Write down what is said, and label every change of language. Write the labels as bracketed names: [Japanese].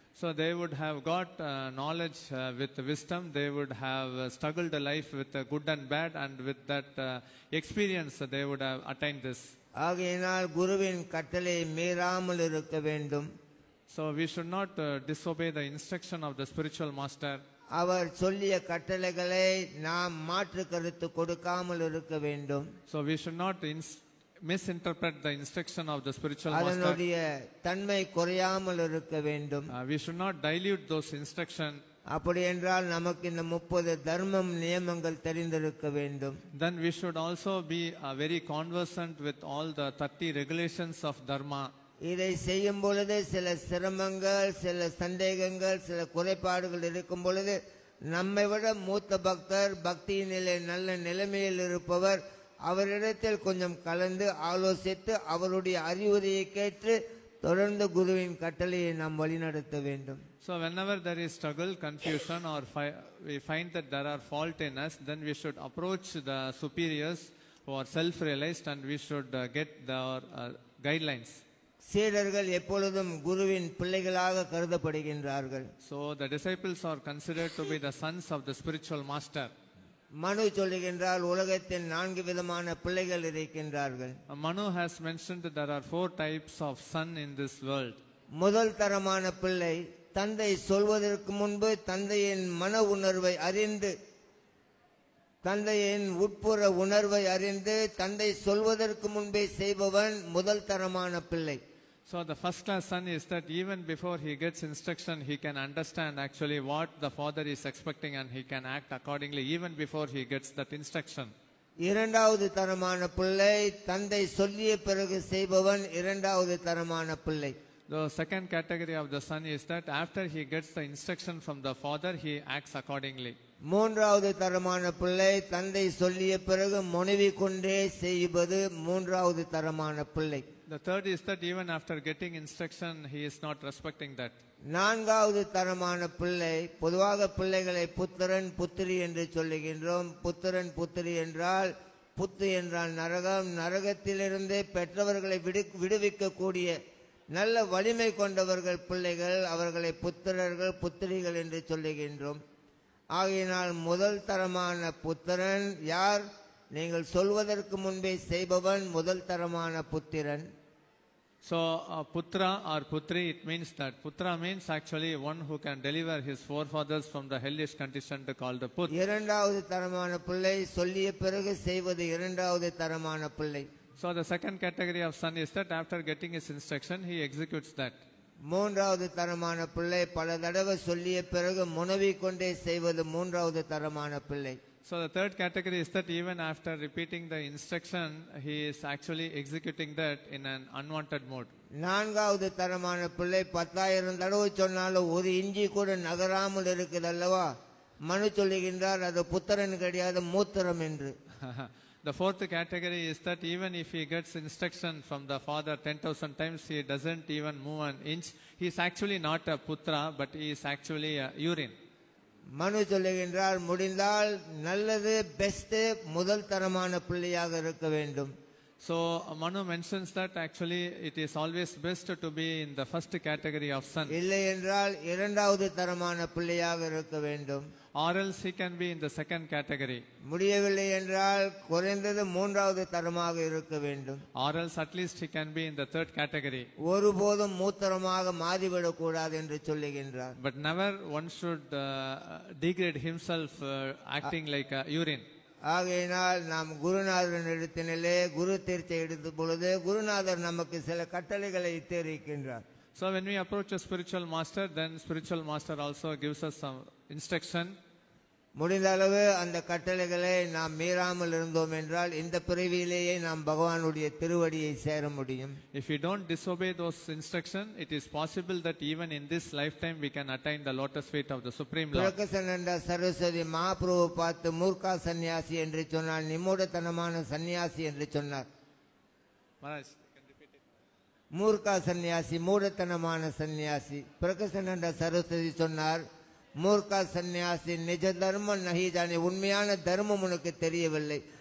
[English] So they would have got knowledge with wisdom. They would have struggled a life with good and bad, and with that experience they would have attained this. [Tamil] ஆகையினால் குருவின் கட்டளை மீறாமல் இருக்க வேண்டும். [English] So we should not disobey the instruction of the spiritual master. [Tamil] அவர் சொல்லிய கட்டளைகளை நாம் மாற்று கருத்து கொடுக்காமல் இருக்க வேண்டும். [English] So we should not misinterpret the instruction of the spiritual master. [Tamil] அதனுடைய தன்மை குறையாமல் இருக்க வேண்டும். [English] We should not dilute those instructions. [Tamil] அப்படி என்றால் நமக்கு இந்த 30 தர்மம் நியமங்கள் தெரிந்திருக்க வேண்டும். [English] Then we should also be very conversant with all the 30 regulations of dharma. [Tamil] இதை செய்யும் பொழுது சில சிரமங்கள், சில சந்தேகங்கள், சில குறைபாடுகள் இருக்கும் பொழுது நம்மை விட மூத்த பக்தர், பக்தியினிலே நல்ல நிலைமையில் இருப்பவர், அவரிடத்தில் கொஞ்சம் கலந்து ஆலோசித்து அவருடைய அறிவுரையை கேட்டு தொடர்ந்து குருவின் கட்டளையை நாம் வழிநடத்த வேண்டும். [English] So whenever there is struggle, confusion, or we find that there are fault in us, then we should approach the superiors who are self-realized, and we should get their guidelines. [Tamil] சீடர்கள் எப்பொழுதும் குருவின் பிள்ளைகளாக கருதப்படுகின்றார்கள். [English] So the disciples are considered to be the sons of the spiritual master. [Tamil] மனு சொல்லுகின்றால் உலகத்தில் 4 விதமான பிள்ளைகள் இருக்கின்றார்கள். [English] Manu has mentioned that there are 4 types of son in this world. [Tamil] முதல் தரமான பிள்ளை தந்தை சொல்வதற்கு முன்பு தந்தையின் மன உணர்வை அறிந்து, தந்தையின் உட்புற உணர்வை அறிந்து தந்தை சொல்வதற்கு முன்பே செய்பவன் முதல் தரமான பிள்ளை. [English] So the first class son is that even before he gets instruction, he can understand actually what the father is expecting, and he can act accordingly even before he gets that instruction. [Tamil] இரண்டாவது தரமான பிள்ளை தந்தை சொல்லிய பிறகு செய்பவன் இரண்டாவது தரமான பிள்ளை. [English] The second category of the son is that after he gets the instruction from the father, he acts accordingly. [Tamil] மூன்றாவது தரமான பிள்ளை தந்தை சொல்லிய பிறகு முனைவிக் கொண்டே செய்வது மூன்றாவது தரமான பிள்ளை. [English] The third is that even after getting instruction, he is not respecting that. [Tamil] நான்காவது தரமான பிள்ளை, பொதுவாக பிள்ளைகளை புத்திரன் புத்திரி என்று சொல்லுகின்றோம். புத்திரன் புத்திரி என்றால், புத்து என்றால் நரகம், நரகத்திலிருந்தே பெற்றவர்களை விடுவிக்கக்கூடிய நல்ல வலிமை கொண்டவர்கள் பிள்ளைகள், அவர்களை புத்திரர்கள் புத்திரிகள் என்று சொல்லுகின்றோம். ஆகையினால் முதல் தரமான புத்திரன் யார்? நீங்கள் சொல்வதற்கு முன்பே செய்பவன் முதல் தரமான புத்திரன். [English] So putra or putri, it means that putra means actually one who can deliver his forefathers from the hellish condition called the put. [Tamil] இரண்டாவது தரமான பிள்ளை சொல்லிய பிறகு செய்வது இரண்டாவது தரமான பிள்ளை. [English] So the second category of son is that after getting his instruction, he executes that. [Tamil] மூன்றாவது தரமான பிள்ளை பல தடவை சொல்லிய பிறகு முனவிக் கொண்டே செய்வது மூன்றாவது தரமான பிள்ளை. [English] So the third category is that even after repeating the instruction, he is actually executing that in an unwanted mode. [Tamil] நான்காவது தரமான பிள்ளை 10,000 தடவை சொன்னாலும் ஒரு இஞ்சி கூட நகராமல் இருக்குது அல்லவா? மனு சொல்லுகின்றார் அது புத்திரன் கிடையாது மூத்திரம் என்று. [English] The fourth category is that even if he gets instruction from the father 10,000 times, he doesn't even move an inch. He is actually not a putra, but he is actually a urine. [Tamil] மனு சொல்லுகின்றார் முடிந்தால் நல்லது best முதல் தரமான பிள்ளையாக இருக்க வேண்டும். [English] So Manu mentions that actually it is always best to be in the first category of son. [Tamil] இல்லை என்றால் இரண்டாவது தரமான பிள்ளையாக இருக்க வேண்டும். [English] Or else he can be in the second category. [Tamil] முடியவில்லை என்றால் குறைந்தது மூன்றாவது தரமாக இருக்க வேண்டும். [English] Or else at least he can be in the third category. [Tamil] ஒருபோதும் மூத்திரமாக மாறிவிடக் கூடாது என்று சொல்லுகின்றார். [English] But never one should degrade himself acting like a urine. [Tamil] ஆகையினால் நாம் குருநாதரின் இடத்தினிலே குரு தீர்ச்சை எடுத்த பொழுது குருநாதர் நமக்கு சில கட்டளைகளை தெரிவிக்கின்றார். [English] So when we approach a spiritual master, then spiritual master also gives us some instruction. [Tamil] முடிந்த அளவு அந்த கட்டளைகளை நாம் மீறாமல் இருந்தோம் என்றால் இந்த பிறவியிலேயே நாம் பகவானுடைய திருவடியை சேர முடியும். [English] If we don't disobey those instructions, it is possible that even in this lifetime we can attain the lotus feet of the Supreme Lord. [Tamil] பிரகசனந்த Saraswati Mahaprabhu பார்த்து மூர்க்கா சன்னியாசி என்று சொன்னார், நிமூடத்தனமான சன்னியாசி என்று சொன்னார். [English] Maharaj, [Tamil] மூர்க்கா சன்னியாசி, மூடத்தனமான சன்னியாசி. பிரகசனந்த சரஸ்வதி சொன்னார், [Bangla] மூர்க்கா சன்னியாசி நிஜ தர்மம் நஹி ஜானே, [Tamil] உண்மையான தர்மம் உனக்கு தெரியவில்லை.